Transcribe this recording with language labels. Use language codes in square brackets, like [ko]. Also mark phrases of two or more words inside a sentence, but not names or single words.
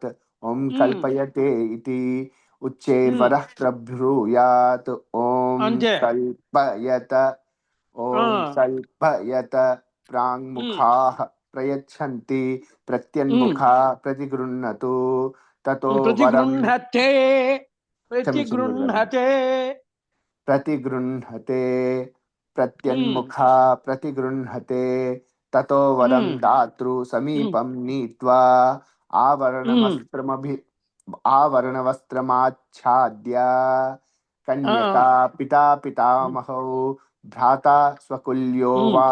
[sa] ఓం కల్పయతే ఇతి ఉచ్చైర్వరః ప్రభ్రూయాత్. ఓం [te] అంతే. [sa] కల్పయత. ఓం కల్పయత. ప్రాంగ్ముఖాః ప్రయచ్చంతి ప్రత్యన్ముఖా ప్రతిగృహ్ణతు తతో వరం. ప్రతిగృహ్ణతే [te] క్షమించండి గురుగారు. [sa] ప్రతిగృహ్ణతే. प्रतिगृह्णते प्रत्यन्मुखा प्रतिगृह्णते ततो वरं दातृ समीपं नीत्वा आवरणवस्त्रमभि आवरणवस्त्रमाच्छाद्य कन्यका पिता पितामहौ भ्राता स्वकुल्यो वा